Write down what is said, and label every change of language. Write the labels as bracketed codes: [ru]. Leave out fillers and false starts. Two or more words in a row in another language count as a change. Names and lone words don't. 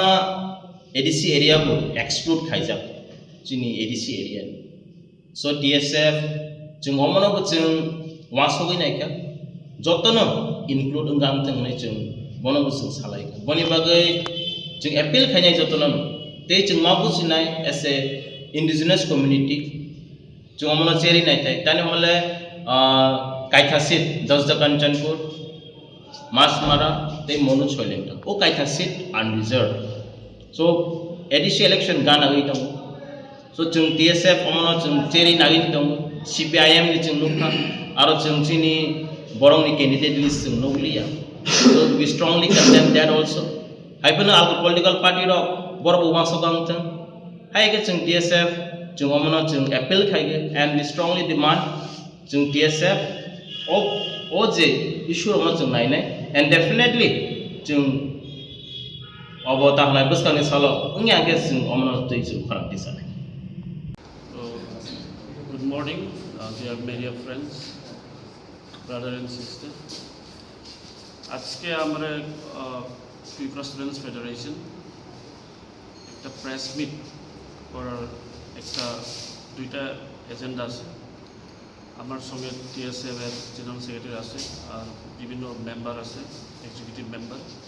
[trp] ADC area bu exclude khai jak chini ADC area so DSF jeng omo no jeng wasogoi nai ka jotono include enggang teng nai jeng bono busung salai boni bagai jeng appeal khanya jotono te jeng mabu sinai [en] as a indigenous community [trp] jeng omono cherry nai thai tani mole kaitha seat 10 kanchanpur masmara te monu choileng o kaitha seat unreserved so ADC election gana gai tang so jeng DSF omono jeng cherry nagin tang CPIM ni jeng nukha aro jeng chini borong ni [en] candidate list [trp] jeng nuglia so [en] we strongly condemn that also [trp] haipana alko [en] political party [trp] ro borok umasokang tang haike jeng DSF jeng omono jeng appeal khaige [en] and we strongly demand [trp] jeng DSF o je issue omo jeng nainai and definitely jeng obo tahnai buskani salo ungya ge jeng omono tei jeng kharap disane. [en] Good morning, dear media friends, brother and sister. [bn] আজকে আমরা ত্রিপুরা স্টুডেন্টস ফেডারেশন একটা [en] press meet [bn] করার একটা দুইটা এজেন্ডা আছে আমার সঙ্গে টিএসএফ এর [en] general secretary [bn] আছে আর বিভিন্ন মেম্বার আছে [en] executive member